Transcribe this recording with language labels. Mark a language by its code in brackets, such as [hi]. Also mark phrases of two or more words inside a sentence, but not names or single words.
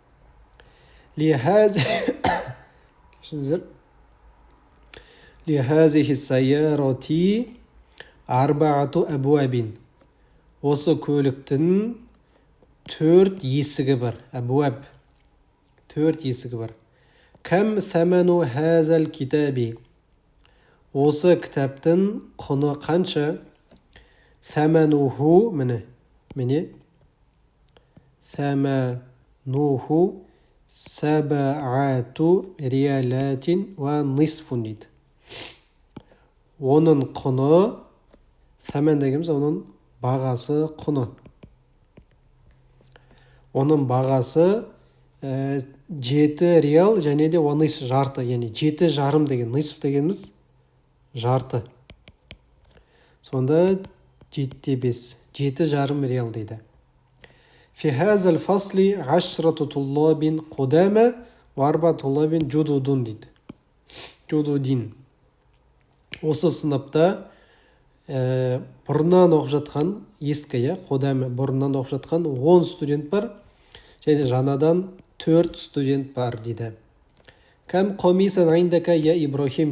[ar] لهذه السيارة أربعة أبواب. [kk] Осы көліктің 4 есігі бар. Абуаб. 4 есігі бар. [ar] كم ثمن هذا الكتاب. [kk] Осы кітаптың құны қанша? Самануху, міне. [ar] ثمنه سبعة ريالات ونصف дейді. [kk] Оның құны, сәмен дегеніміз оның бағасы, құны. Оның бағасы 7 реал және де нисф жарты, яғни 7,5 деген, нисф дегеніміз жарты. Сонда 7,5, 7,5 реал дейді. [ar] في هذا الفصل 10 طلاب قدامى و4 طلاب جدد дейді. جدد. [kk] Осы сыныпта бұрыннан оқып жатқан, ескі, қодамы бұрыннан оқып жатқан 10 студент бар, және жаңадан 4 студент бар дейді. [ar] كم قرشا عندك يا إبراهيم.